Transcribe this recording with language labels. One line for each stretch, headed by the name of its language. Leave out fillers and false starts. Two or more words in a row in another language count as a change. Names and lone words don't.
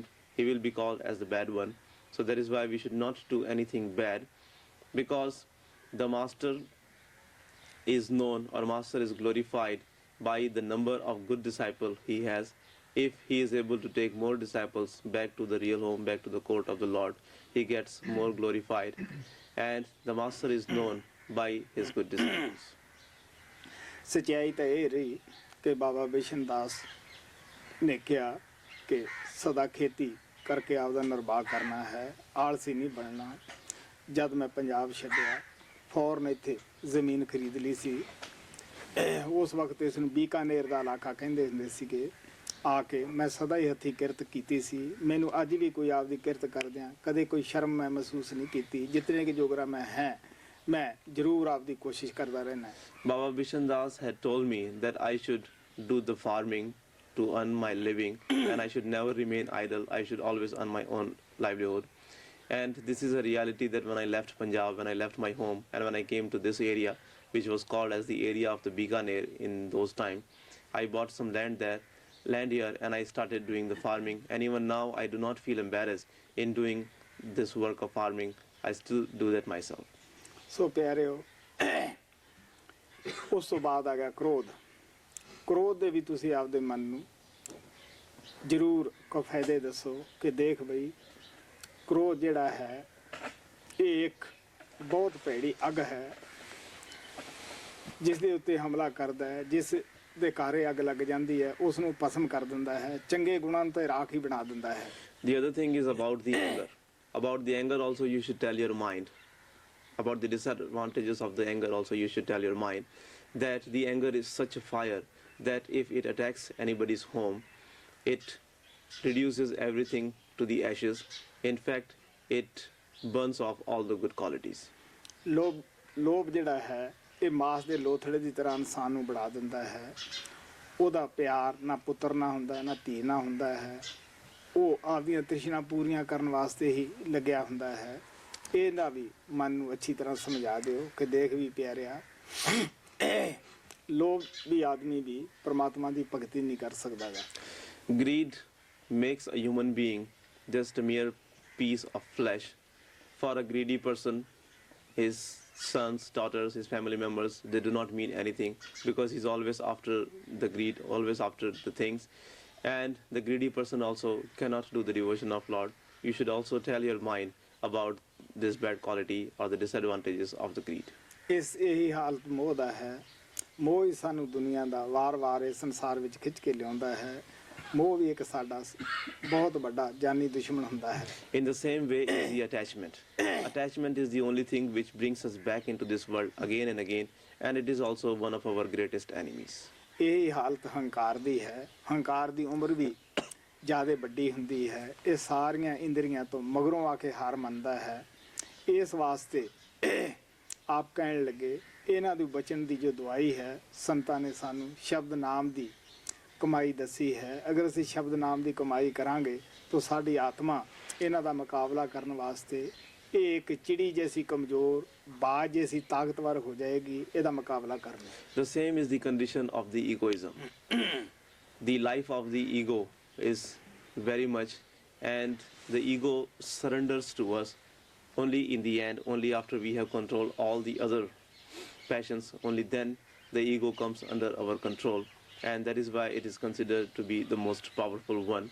English: He will be called as the bad one. So that is why we should not do anything bad, because the master is known, or master is glorified by the number of good disciples he has. If he is able to take more disciples back to the real home, back to the court of the Lord, he gets more glorified. And the master is known by his good disciples.
Punjabi: ਸੱਚਾਈ ਤਾਂ ਇਹ ਰਹੀ ਕਿ ਬਾਬਾ ਬਿਸ਼ਨ ਦਾਸ ਨੇ ਕਿਹਾ ਕਿ ਸਦਾ ਖੇਤੀ ਕਰਕੇ ਆਪਦਾ ਨਿਰਵਾਹ ਕਰਨਾ ਹੈ, ਆਲਸੀ ਨਹੀਂ ਬਣਨਾ। ਜਦ ਮੈਂ ਪੰਜਾਬ ਛੱਡਿਆ, ਫੌਰਨ ਇੱਥੇ ਜ਼ਮੀਨ ਖਰੀਦ ਲਈ ਸੀ। ਉਸ ਵਕਤ ਇਸ ਨੂੰ ਬੀਕਾਨੇਰ ਦਾ ਇਲਾਕਾ ਕਹਿੰਦੇ ਹੁੰਦੇ ਸੀਗੇ। ਆ ਕੇ ਮੈਂ ਸਦਾ ਹੀ ਹੱਥੀਂ ਕਿਰਤ ਕੀਤੀ ਸੀ। ਮੈਨੂੰ ਅੱਜ ਵੀ ਕੋਈ ਆਪਦੀ ਕਿਰਤ ਕਰਦਿਆਂ ਕਦੇ ਕੋਈ ਸ਼ਰਮ ਮੈਂ ਮਹਿਸੂਸ ਨਹੀਂ ਕੀਤੀ। ਜਿਤਨੇ ਕਿ ਜੋਗਰਾ ਮੈਂ ਹੈ, ਮੈਂ ਜ਼ਰੂਰ ਆਪਦੀ ਕੋਸ਼ਿਸ਼ ਕਰਦਾ ਰਹਿਣਾ।
English: Baba Bishan Das had told me that I should do the farming to earn my living, and I should never remain idle. I should always earn my own livelihood. And this is a reality that when I left Punjab, when I left my home, and when I came to this area, which was called as the area of the Bikaner in those times, I bought some land here, and I started doing the farming. And even now, I do not feel embarrassed in doing this work of farming. I still do that myself.
Punjabi: ਸੋ ਪਿਆਰਿਓ, ਉਸ ਤੋਂ ਬਾਅਦ ਆ ਗਿਆ ਕ੍ਰੋਧ। ਕ੍ਰੋਧ ਦੇ ਵੀ ਤੁਸੀਂ ਆਪਦੇ ਮਨ ਨੂੰ ਜ਼ਰੂਰ ਕੋ ਫਾਇਦੇ ਦੱਸੋ ਕਿ ਦੇਖ ਬਈ, ਕ੍ਰੋਧ ਜਿਹੜਾ ਹੈ ਇਹ ਇੱਕ ਬਹੁਤ ਭੈੜੀ ਅੱਗ ਹੈ। ਜਿਸ ਦੇ ਉੱਤੇ ਹਮਲਾ ਕਰਦਾ ਹੈ, ਜਿਸ ਦੇ ਘਰੇ ਅੱਗ ਲੱਗ ਜਾਂਦੀ ਹੈ, ਉਸ ਨੂੰ ਭਸਮ ਕਰ ਦਿੰਦਾ ਹੈ, ਚੰਗੇ ਗੁਣਾਂ ਨੂੰ ਤੇ ਰਾਖ ਹੀ ਬਣਾ ਦਿੰਦਾ ਹੈ।
English: The other thing is about the anger. About the anger also you should tell your mind. About the disadvantages of the anger also you should tell your mind that the anger is such a fire that if it attacks anybody's home, it reduces everything to the ashes. In fact, it burns off all the good qualities.
Punjabi: ਲੋਭ ਜਿਹੜਾ ਹੈ ਇਹ ਮਾਸ ਦੇ ਲੋਥੜੇ ਦੀ ਤਰ੍ਹਾਂ ਇਨਸਾਨ ਨੂੰ ਬਣਾ ਦਿੰਦਾ ਹੈ। ਉਹਦਾ ਪਿਆਰ ਨਾ ਪੁੱਤਰ ਨਾ ਹੁੰਦਾ, ਨਾ ਧੀ ਨਾ ਹੁੰਦਾ ਹੈ। ਉਹ ਆਪਦੀਆਂ ਤ੍ਰਿਸ਼ਨਾ ਪੂਰੀਆਂ ਕਰਨ ਵਾਸਤੇ ਹੀ ਲੱਗਿਆ ਹੁੰਦਾ ਹੈ। ਇਹਨਾਂ ਵੀ ਮਨ ਨੂੰ ਅੱਛੀ ਤਰ੍ਹਾਂ ਸਮਝਾ ਦਿਓ ਕਿ ਦੇਖ ਵੀ ਪਿਆਰਿਆ, ਲੋਭ ਵੀ ਆਦਮੀ ਵੀ ਪਰਮਾਤਮਾ ਦੀ ਭਗਤੀ ਨਹੀਂ ਕਰ ਸਕਦਾ ਗਾ।
English: Greed makes a human being just a mere piece of flesh. For a greedy person, his sons, daughters, his family members, they do not mean anything because he's always after the greed, always after the things. And the greedy person also cannot do the devotion of Lord. You should also tell your mind about this bad quality or the disadvantages of the greed.
Punjabi: ਇਸ ਇਹੀ ਹਾਲਤ ਮੋਹ ਦਾ ਹੈ। ਮੋਹ ਹੀ ਸਾਨੂੰ ਦੁਨੀਆ ਦਾ ਵਾਰ-ਵਾਰ ਇਸ ਸੰਸਾਰ ਵਿੱਚ ਖਿੱਚ ਕੇ ਲਿਆਉਂਦਾ ਹੈ। ਮੋਹ ਵੀ ਇੱਕ ਸਾਡਾ ਬਹੁਤ ਵੱਡਾ ਜਾਨੀ ਦੁਸ਼ਮਣ ਹੁੰਦਾ ਹੈ।
English: In the same way is the attachment. Attachment is the only thing which brings us back into this world again and again, and it is also one of our greatest enemies.
Punjabi: ਇਹ ਹਾਲਤ ਹੰਕਾਰ ਦੀ ਹੈ। ਹੰਕਾਰ ਦੀ ਉਮਰ ਵੀ ਜ਼ਿਆਦਾ ਵੱਡੀ ਹੁੰਦੀ ਹੈ। ਇਹ ਸਾਰੀਆਂ ਇੰਦਰੀਆਂ ਤੋਂ ਮਗਰੋਂ ਆ ਕੇ ਹਾਰ ਮੰਨਦਾ ਹੈ। ਇਸ ਵਾਸਤੇ ਆਪ ਕਹਿਣ ਲੱਗੇ ਇਹਨਾਂ ਦੀ ਬਚਨ ਦੀ ਜੋ ਦਵਾਈ ਹੈ, ਸੰਤਾਂ ਨੇ ਸਾਨੂੰ ਸ਼ਬਦ ਨਾਮ ਦੀ ਕਮਾਈ ਦੱਸੀ ਹੈ। ਅਗਰ ਅਸੀਂ ਸ਼ਬਦ ਨਾਮ ਦੀ ਕਮਾਈ ਕਰਾਂਗੇ ਤਾਂ ਸਾਡੀ ਆਤਮਾ ਇਹਨਾਂ ਦਾ ਮੁਕਾਬਲਾ ਕਰਨ ਵਾਸਤੇ ਇਹ ਇੱਕ ਚਿੜੀ ਜੈਸੀ ਕਮਜ਼ੋਰ, ਬਾਜ ਜੈਸੀ ਤਾਕਤਵਰ ਹੋ ਜਾਏਗੀ ਇਹਦਾ ਮੁਕਾਬਲਾ ਕਰਨ।
English: The same is the condition of the egoism. The life of the ego is very much, and the ego surrenders to us only in the end, only after we have controlled all the other passions, only then the ego comes under our control, and that is why it is considered to be the most powerful one.